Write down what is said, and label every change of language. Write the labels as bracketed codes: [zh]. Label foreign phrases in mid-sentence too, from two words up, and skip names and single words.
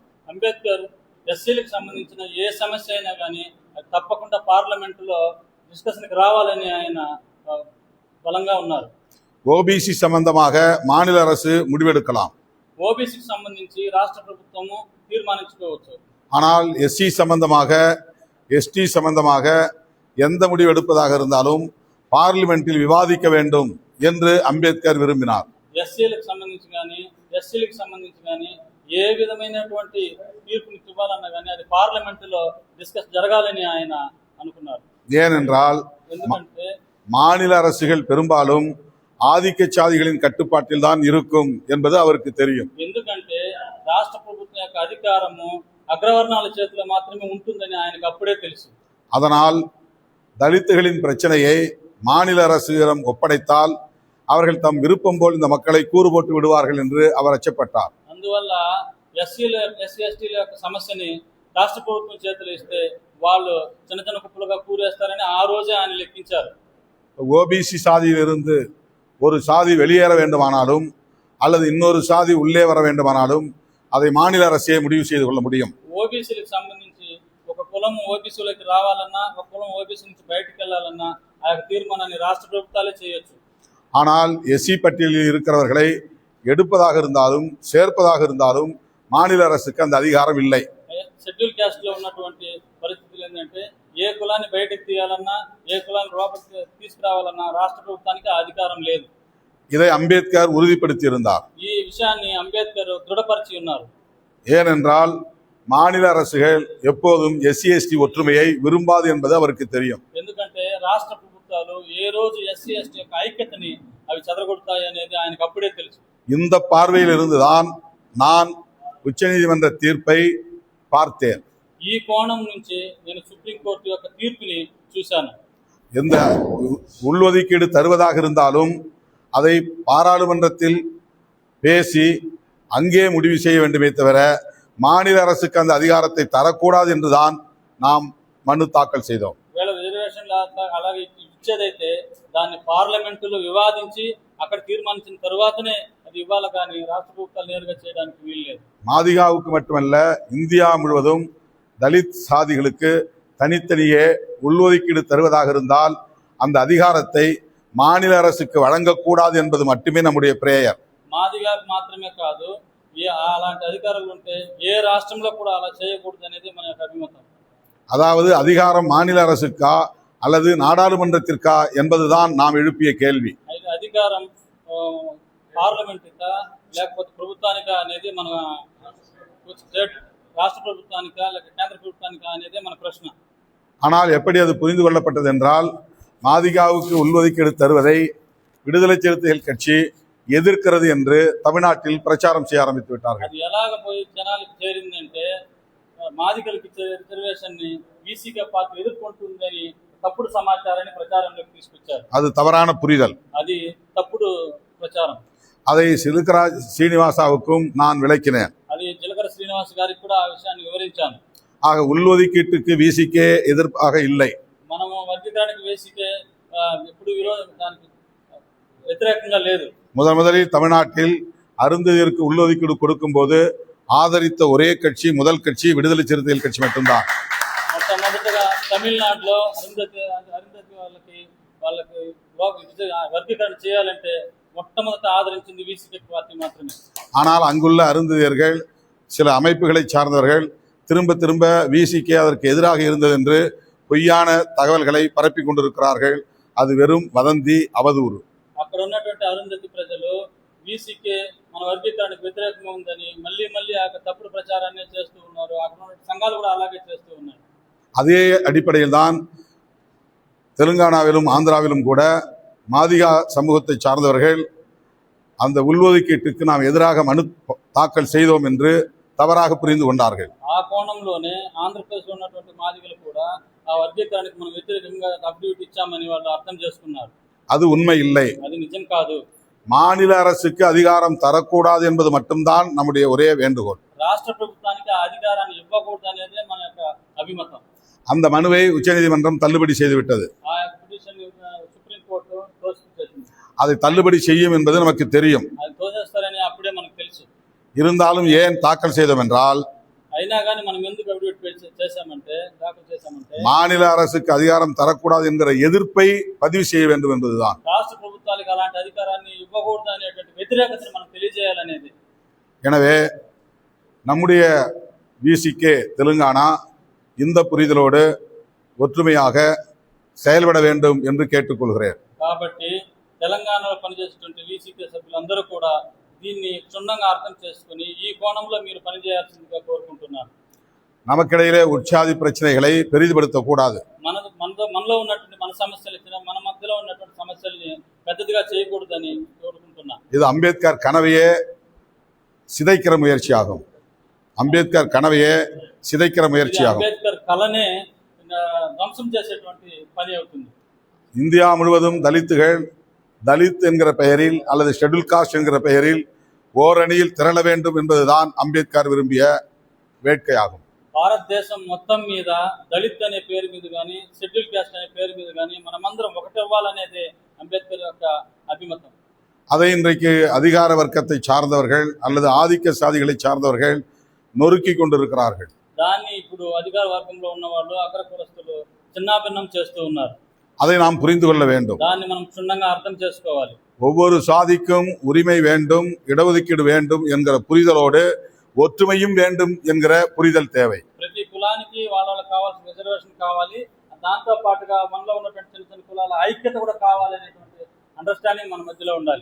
[te] అంబేద్కర్ ఎస్సీలకు సంబంధించిన ఏ సమస్య అయినా కానీ అది తప్పకుండా పార్లమెంటులో డిస్కషన్కి రావాలని ఆయన బలంగా ఉన్నారు. [ta] ஓபிசி சம்பந்தமாக மாநில அரசு முடிவெடுக்கலாம், [te] ఓబీసీకి సంబంధించి రాష్ట్ర ప్రభుత్వము తీర్మానించుకోవచ్చు. [ta] ஆனால் எஸ்சி சம்பந்தமாக எஸ்டி சம்பந்தமாக எந்த முடிவு எடுப்பதாக இருந்தாலும் பார்லிமெண்டில் விவாதிக்க வேண்டும் என்று அம்பேத்கர் விரும்பினார். [te] ఎస్సీలకు సంబంధించి కానీ ఎస్సీలకు సంబంధించి కానీ ఏ విధమైనటువంటి తీర్పుని ఇవ్వాలన్నా కానీ అది పార్లమెంటులో డిస్కస్ జరగాలని ఆయన అనుకున్నారు. [ta] ஏனென்றால் [te] ఎందుకంటే [ta] மாநில அரசுகள் பெரும்பாலும் ஆதிக்க சாதிகளின் கட்டுப்பாட்டில் தான் இருக்கும் என்பது அவருக்கு தெரியும். [te] ఎందుకంటే రాష్ట్ర ప్రభుత్వం యొక్క అధికారము అగ్రవర్ణాల చేతిలో మాత్రమే ఉంటుందని ఆయనకు అప్పుడే తెలుసు. [ta] அதனால் தலித்துகளின் பிரச்சனையை மாநில அரசிடம் ஒப்படைத்தால் அவர்கள் தம் விருப்பம் போல் இந்த மக்களை கூறு போட்டு விடுவார்கள் என்று அவர் அச்சப்பட்டார். [te] అందువల్ల ఎస్సీ ఎస్టీల యొక్క సమస్యని రాష్ట్ర ప్రభుత్వం చేతిలో ఇస్తే వాళ్ళు చిన్న చిన్న కుప్పలుగా కూరేస్తారని ఆ రోజే ఆయన లెక్కించారు. [ta] ஓபிசி சாதியிலிருந்து ஒரு சாதி வெளியேற வேண்டுமானாலும் அல்லது இன்னொரு சாதி உள்ளே வர வேண்டுமானாலும் அதை மாநில அரசே முடிவு செய்து கொள்ள முடியும். [te] ఓబీసీలకు సంబంధించి ఒక కులం ఓబీసీలోకి రావాలన్నా ఒక కులం ఓబీసీ నుంచి బయటకు వెళ్ళాలన్నా ఆ యొక్క తీర్మానాన్ని రాష్ట్ర ప్రభుత్వాలే చేయొచ్చు. [ta] ஆனால் எஸ்சி பட்டியலில் இருக்கிறவர்களை எடுப்பதாக இருந்தாலும் சேர்ப்பதாக இருந்தாலும் மாநில அரசுக்கு அந்த அதிகாரம் இல்லை. [en] schedule caste [te] లో ఉన్నటువంటి పరిస్థితులు ఏంటంటే ఏ కులాన్ని బయటకు తీయాలన్నా ఏ కులాన్ని లోపలికి తీసుకురావాలన్నా రాష్ట్ర ప్రభుత్వానికి ఆ అధికారం లేదు. [ta] இதை அம்பேத்கர் உறுதிப்படுத்தி இருந்தார். [te] ఈ విషయాన్ని అంబేద్కర్ దృఢపరిచి ఉన్నారు. [ta] ஏனென்றால் மாநில அரசுகள் எப்போதும் எஸ்சி எஸ்டி ஒற்றுமையை விரும்பாது என்பது அவருக்கு தெரியும். [te] ఎందుకంటే రాష్ట్ర ప్రభుత్వాలు ఏ రోజు ఎస్సీ ఎస్టీ యొక్క ఐక్యతని అవి చెదరగొడతాయి అనేది ఆయనకు అప్పుడే తెలుసు. [ta] இந்த பார்வையில் இருந்துதான் நான் உச்சநீதிமன்ற தீர்ப்பை பார்த்தேன். [te] ఈ కోణం నుంచి నేను సుప్రీంకోర్టు యొక్క తీర్పుని చూశాను. [ta] எந்த உள்ஒதுக்கீடு தருவதாக இருந்தாலும் அதை பாராளுமன்றத்தில் பேசி அங்கே முடிவு செய்ய வேண்டுமே தவிர மாநில அரசுக்கு அந்த அதிகாரத்தை தரக்கூடாது என்றுதான் நாம் மனு தாக்கல் செய்தோம். [te] వేళ రిజర్వేషన్ అలాగే ఇచ్చేదైతే దాన్ని పార్లమెంటులో వివాదించి అక్కడ తీర్మానించిన తరువాతనే అది ఇవ్వాలి, కానీ రాష్ట్ర ప్రభుత్వాలు నేరుగా చేయడానికి వీల్లేదు. [ta] மாதிகாவுக்கு மட்டுமல்ல, இந்தியா முழுவதும் தலித் சாதிகளுக்கு தனித்தனியே உள்ஒதுக்கீடு தருவதாக இருந்தால் அந்த அதிகாரத்தை மாநில அரசுக்கு வழங்கக்கூடாது என்பது மட்டுமே நம்முடைய பிரேயர். [te] మాదిగాకు మాత్రమే కాదు, అలాంటి అధికారులు ఉంటే ఏ రాష్ట్రంలో కూడా అలా చేయకూడదు అనేది మన యొక్క అభిమతం. [ta] அதாவது அதிகாரம் மாநில அரசுக்கா அல்லது நாடாளுமன்றத்திற்கா என்பதுதான் நாம் எழுப்பிய கேள்வி. [te] అయితే అధికారం పార్లమెంట్కా లేకపోతే ప్రభుత్వానికా అనేది మన స్టేట్ రాష్ట్ర ప్రభుత్వానికా లేక కేంద్ర ప్రభుత్వానికా అనేది మన ప్రశ్న. [ta] ஆனால் எப்படி அது புரிந்து கொள்ளப்பட்டது என்றால், மாதிகாவுக்கு உள்ஒதுக்கீடு தருவதை விடுதலை சிறுத்தைகள் கட்சி எதிர்க்கிறது என்று தமிழ்நாட்டில் பிரச்சாரம் செய்ய ஆரம்பித்து விட்டார்கள். [te] అది ఎలాగ పోయి జనాలకు చేరిందంటే మాదిగలకు ఇచ్చే రిజర్వేషన్ ని బీసీకే పార్టీ ఎదుర్కొంటుందని తప్పుడు సమాచారాన్ని ప్రచారంలోకి తీసుకొచ్చారు. [ta] அது தவறான புரிதல். [te] అది తప్పుడు ప్రచారం. [ta] அதை சிலுக்கராஜ் சீனிவாசாவுக்கும் நான் விளக்கினேன். [te] అది జిలకర శ్రీనివాస్ గారికి కూడా ఆ విషయాన్ని వివరించాను. [ta] ஆக உள்ஒதுக்கீட்டுக்கு விசிக்கே எதிர்ப்பாக இல்லை. [te] మనము వర్గీకరణకు వేసికే ఎప్పుడు దానికి వ్యతిరేకంగా లేదు. [ta] முதலில் தமிழ்நாட்டில் அருந்ததியருக்கு உள்ளொதுக்கீடு கொடுக்கும்போது ஆதரித்த ஒரே கட்சி முதல் கட்சி விடுதலை சிறுத்தைகள் கட்சி மட்டும்தான். [te] మొట్టమొదటిగా తమిళనాడులో అరుంధతి వాళ్ళకి వర్గీకరణ చేయాలంటే మొట్టమొదట ఆదరించింది వీసీకే పార్టీ మాత్రమే. [ta] ஆனால் அங்குள்ள அருந்ததியர்கள் சில அமைப்புகளை சார்ந்தவர்கள் திரும்ப திரும்ப விசிகே அதற்கு எதிராக இருந்தது என்று பொய்யான தகவல்களை பரப்பி கொண்டிருக்கிறார்கள். அது வெறும் வதந்தி, அவதூறு. [te] అక్కడ ఉన్నటువంటి అరుంధతి ప్రజలు వీసీకే మన వర్గీకరణకు వ్యతిరేకంగా ఉందని మళ్ళీ మళ్ళీ ఆ తప్పుడు ప్రచారాన్ని చేస్తూ ఉన్నారు. అక్కడ ఉన్న సంఘాలు కూడా అలాగే చేస్తూ ఉన్నాయి. [ta] அதே அடிப்படையில் தான் தெலுங்கானாவிலும் ஆந்திராவிலும் கூட மாதிகா சமூகத்தை சார்ந்தவர்கள் அந்த உள்ஒதுக்கீட்டுக்கு நாம் எதிராக மனு தாக்கல் செய்தோம் என்று தவறாக புரிந்து கொண்டார்கள். [te] ఆ కోణంలోనే ఆంధ్రప్రదేశ్లో ఉన్నటువంటి మాదిగలు కూడా ఆ వర్గీకరణకు మనం వ్యతిరేకంగా అఫిడవిట్ ఇచ్చామని వాళ్ళు అర్థం చేసుకున్నారు. [ta] அது உண்மை இல்லை. [te] అది నిజం కాదు. [ta] மாநில அரசுக்கு அதிகாரம் தரக்கூடாது என்பது மட்டும்தான் நம்முடைய ஒரே வேண்டுகோள். [te] రాష్ట్ర ప్రభుత్వానికి ఆ అధికారాన్ని ఇవ్వకూడదు అనేదే మన యొక్క అభిమతం. [ta] அந்த மனுவை உச்சநீதிமன்றம் தள்ளுபடி செய்துவிட்டது. [te] ఆ పిటిషన్ సుప్రీం కోర్టు తోసిపుచ్చేసింది. [ta] அதை தள்ளுபடி செய்யும் என்பது நமக்கு தெரியும். [te] అది తోసేస్తారని అప్పుడే మనకు తెలుసు. [ta] இருந்தாலும் ஏன் தாக்கல் செய்தோம் என்றால் [te] అయినా కానీ మనం ఎందుకు అఫిడవిట్ దాఖలు చేశామంటే [ta] மாநில அரசுக்கு அதிகாரம் தரக்கூடாது என்கிற எதிர்ப்பை பதிவு செய்ய வேண்டும் என்பதுதான். [te] రాష్ట్ర ప్రభుత్వాలకు అలాంటి అధికారాన్ని ఇవ్వకూడదు అనేటువంటి వ్యతిరేకతను మనం తెలియజేయాలనేది. [ta] எனவே நம்முடைய விசிகே தெலுங்கானா இந்த புரிதலோடு ஒற்றுமையாக செயல்பட வேண்டும் என்று கேட்டுக்கொள்கிறேன். [te] కాబట్టి తెలంగాణలో పనిచేసేటువంటి వీసీకే సభ్యులందరూ కూడా దీన్ని క్షుణ్ణంగా అర్థం చేసుకుని ఈ కోణంలో మీరు పనిచేయాల్సిందిగా కోరుకుంటున్నాను. [ta] நமக்கிடையிலே உற்சாதி பிரச்சனைகளை பெரிதுபடுத்தக்கூடாது. [te] మనలో ఉన్నటువంటి మన సమస్యలు మన మధ్యలో ఉన్నటువంటి సమస్యల్ని పెద్దదిగా చేయకూడదని కోరుకుంటున్నాను. [ta] இது அம்பேத்கர் கனவையே சிதைக்கிற முயற்சியாகும். அம்பேத்கர் கனவையே சிதைக்கிற முயற்சியாகும். [te] అంబేద్కర్ కళనే ధ్వంసం చేసేటువంటి పని అవుతుంది. [ta] இந்தியா முழுவதும் தலித் என்கிற பெயரில் அல்லது [en] schedule caste [ta] என்கிற பெயரில் ஓரணியில் திரள வேண்டும் என்பதுதான் அம்பேத்கர் விரும்பிய வேட்கையாகும். [te] భారతదేశం మొత్తం మీద దళిత్ అనే పేరు మీద కానీ [en] schedule caste [te] అనే పేరు మీద కానీ మనమందరం ఒకటవ్వాలనేదే అంబేద్కర్ యొక్క అభిమతం. [ta] அதை இன்றைக்கு அதிகார வர்க்கத்தை சார்ந்தவர்கள் அல்லது ஆதிக்க சாதிகளை சார்ந்தவர்கள் நொறுக்கி கொண்டிருக்கிறார்கள். [te] దాన్ని ఇప్పుడు అధికార వర్గంలో ఉన్న వాళ్ళు అగ్రకులస్తులు చిన్నాభిన్నం చేస్తూ ఉన్నారు. [ta] அதை நாம் புரிந்து கொள்ள வேண்டும். [te] దాన్ని మనం క్షుణ్ణంగా అర్థం చేసుకోవాలి. [ta] ஒவ்வொரு சாதிக்கும் உரிமை வேண்டும், இடஒதுக்கீடு வேண்டும் என்கிற புரிதலோடு ஒற்றுமையும் வேண்டும் என்கிற புரிதல் தேவை. [te] ప్రతి కులానికి వాళ్ళకి కావాల్సిన రిజర్వేషన్ కావాలి. దాంతో పాటుగా మనలో ఉన్నటువంటి చిన్న చిన్న కులాల ఐక్యత కూడా కావాలి అనేటువంటి అండర్స్టాండింగ్ మన మధ్యలో ఉండాలి.